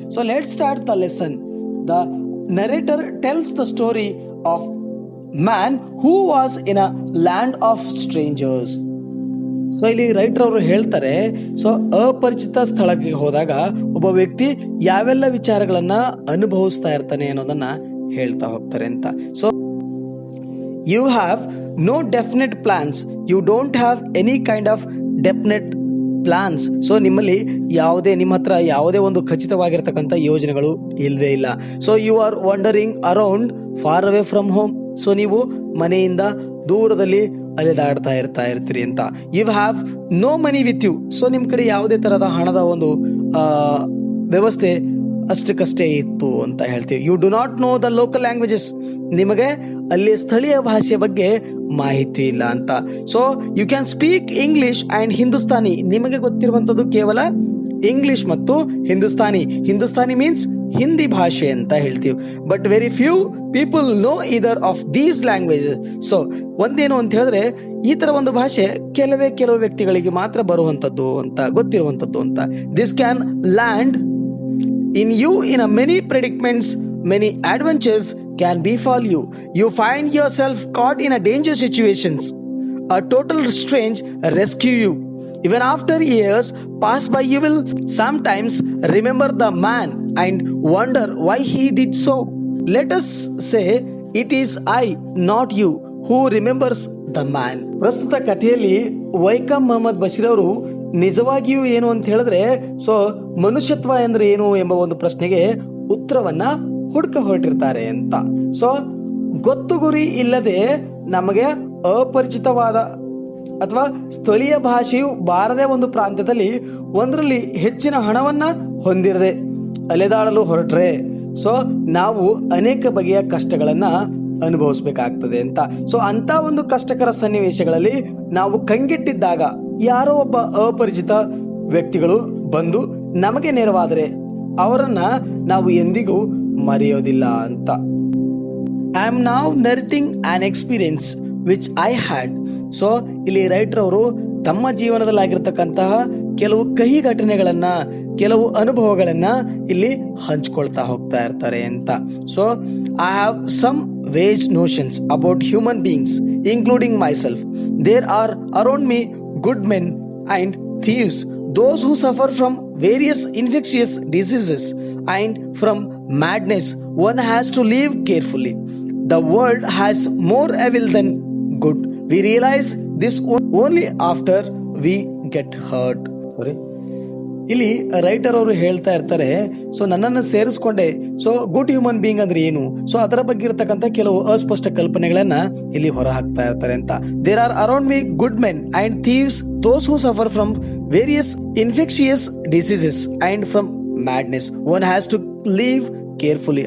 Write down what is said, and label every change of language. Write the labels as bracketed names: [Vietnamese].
[English] So let start the lesson. The narrator tells the story of man who was in a land of strangers. [Kannada] So ಇಲ್ಲಿ writer ಅವರು ಹೇಳ್ತಾರೆ, so ಅಪರಿಚಿತ ಸ್ಥಳಕ್ಕೆ ಹೋದಾಗ ಒಬ್ಬ ವ್ಯಕ್ತಿ ಯಾವೆಲ್ಲ ವಿಚಾರಗಳನ್ನ ಅನುಭವಿಸ್ತಾ ಇರ್ತಾನೆ ಅನ್ನೋದನ್ನ ಹೇಳ್ತಾ ಹೋಗ್ತಾರೆ ಅಂತ. [English] So you have no definite plans, you don't have any kind of definite plans. [Kannada] So ನಿಮ್ಮಲ್ಲಿ ನಿಮ್ಮ ಹತ್ರ ಯಾವುದೇ ಒಂದು ಖಚಿತವಾಗಿರ್ತಕ್ಕಂಥ ಯೋಜನೆಗಳು ಇಲ್ವೇ ಇಲ್ಲ. [English] So you are wandering around far away from home. [Kannada] So ನೀವು ಮನೆಯಿಂದ ದೂರದಲ್ಲಿ ಅಲೆದಾಡ್ತಾ ಇರ್ತೀರಿ ಅಂತ. [English] You have no money with you. [Kannada] So ನಿಮ್ ಕಡೆ ಯಾವುದೇ ತರಹದ ಹಣದ ಒಂದು ವ್ಯವಸ್ಥೆ ಅಷ್ಟಕ್ಕಷ್ಟೇ ಇತ್ತು ಅಂತ ಹೇಳ್ತೀವಿ. [English] You do not know the local languages. [Kannada] ನಿಮಗೆ ಅಲ್ಲಿ ಸ್ಥಳೀಯ ಭಾಷೆ ಬಗ್ಗೆ ಮಾಹಿತಿ ಇಲ್ಲ ಅಂತ. [English] So you can speak English and Hindustani. [Kannada] ನಿಮಗೆ ಗೊತ್ತಿರುವಂತದ್ದು ಕೇವಲ ಇಂಗ್ಲಿಷ್ ಮತ್ತು ಹಿಂದೂಸ್ತಾನಿ. [English] Hindustani means [Kannada] ಹಿಂದಿ ಭಾಷೆ ಅಂತ ಹೇಳ್ತೀವಿ. [English] But very few people know either of these languages. [Kannada] ಸೊ ಒಂದೇನು ಅಂತ ಹೇಳಿದ್ರೆ ಈ ತರ ಒಂದು ಭಾಷೆ ಕೆಲವು ವ್ಯಕ್ತಿಗಳಿಗೆ ಮಾತ್ರ ಬರುವಂತದ್ದು ಅಂತ, ಗೊತ್ತಿರುವಂತದ್ದು ಅಂತ. [English] This can land in you in a many predicaments, many adventures can befall you. You find yourself caught in a dangerous situations. A total strange rescue you. Even after years pass by, you will sometimes remember the man and wonder why he did so. Let us say it is I, not you, who remembers the man. [Kannada] ಪ್ರಸ್ತುತ ಕಥೆಯಲ್ಲಿ Viacom Mohammed Basheer ಅವರು ನಿಜವಾಗಿಯೂ ಏನು ಅಂತ ಹೇಳಿದ್ರೆ, so ಮನುಷ್ಯತ್ವ ಅಂದ್ರೆ ಏನು ಎಂಬ ಒಂದು ಪ್ರಶ್ನೆಗೆ ಉತ್ತರವನ್ನ ಹುಡುಕ ಹೊರಟಿರ್ತಾರೆ ಅಂತ. ಸೊ ಗೊತ್ತು ಗುರಿ ಇಲ್ಲದೆ ನಮಗೆ ಅಪರಿಚಿತವಾದ ಅಥವಾ ಸ್ಥಳೀಯ ಭಾಷೆಯು ಬಾರದೆ ಒಂದು ಪ್ರಾಂತ್ಯದಲ್ಲಿ ಒಂದರಲ್ಲಿ ಹೆಚ್ಚಿನ ಹಣವನ್ನ ಹೊಂದಿರದೆ ಅಲೆದಾಡಲು ಹೊರಟ್ರೆ ಸೊ ನಾವು ಅನೇಕ ಬಗೆಯ ಕಷ್ಟಗಳನ್ನ ಅನುಭವಿಸಬೇಕಾಗ್ತದೆ ಅಂತ. ಸೊ ಅಂತ ಒಂದು ಕಷ್ಟಕರ ಸನ್ನಿವೇಶಗಳಲ್ಲಿ ನಾವು ಕಂಗೆಟ್ಟಿದ್ದಾಗ ಯಾರೋ ಒಬ್ಬ ಅಪರಿಚಿತ ವ್ಯಕ್ತಿಗಳು ಬಂದು ನಮಗೆ ನೆರವಾದರೆ ಅವರನ್ನ ನಾವು ಎಂದಿಗೂ ಮರೆಯೋದಿಲ್ಲ ಅಂತ. [English] I am now narrating an experience which I had. [Kannada] So ಇಲ್ಲಿ ರೈಟರ್ ಅವರು ತಮ್ಮ ಜೀವನದಲ್ಲಿ ಆಗಿರ್ತಕ್ಕಂತಹ ಕೆಲವು ಕಹಿ ಘಟನೆಗಳನ್ನ, ಕೆಲವು ಅನುಭವಗಳನ್ನ ಇಲ್ಲಿ ಹಂಚ್ಕೊಳ್ತಾ ಹೋಗ್ತಾ ಇರ್ತಾರೆ ಅಂತ. [English] So I have some vague notions about human beings including myself. There are around me good men and thieves, those who suffer from various infectious diseases and from madness. One has to live carefully. The world has more evil than good. We realize this only after we get hurt. [Kannada] ಇಲ್ಲಿ writer ಅವರು ಹೇಳ್ತಾ ಇರ್ತಾರೆ, so ನನ್ನನ್ನು ಸೇರಿಸ್ಕೊಂಡೆ, so [English] good human being [Kannada] ಅಂದ್ರೆ ಏನು, so ಅದರ ಬಗ್ಗೆ ಇರತಕ್ಕಂತ ಕೆಲವು ಅಸ್ಪಷ್ಟ ಕಲ್ಪನೆಗಳನ್ನ ಇಲ್ಲಿ ಹೊರ ಹಾಕ್ತಾ ಇರ್ತಾರೆ ಅಂತ. [English] There are around me good men and thieves, those who suffer from various infectious diseases and from madness. One has to live carefully.